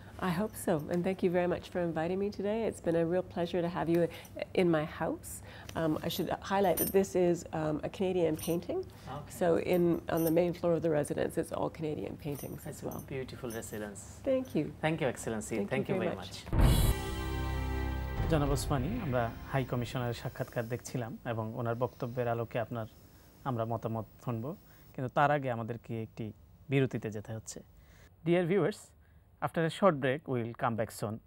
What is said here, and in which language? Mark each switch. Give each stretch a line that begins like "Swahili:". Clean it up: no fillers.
English: I hope so, and thank you very much for inviting me today. It's been a real pleasure to have you in my house. I should highlight that this is a Canadian painting. Okay. So on the main floor of the residence, it's all Canadian paintings as well. Beautiful residence. Thank you. Thank you, Excellency. Thank you very much.
Bangla: জনাব ওসমানী, আমরা high কমিশনারের সাক্ষাৎকার দেখছিলাম এবং ওনার বক্তব্যের আলোকে আমরা মতামত শুনব, কিন্তু তার আগে আমাদেরকে একটি বিরতিতে যেতে হচ্ছে।
English: Dear viewers, after a short break we will come back soon.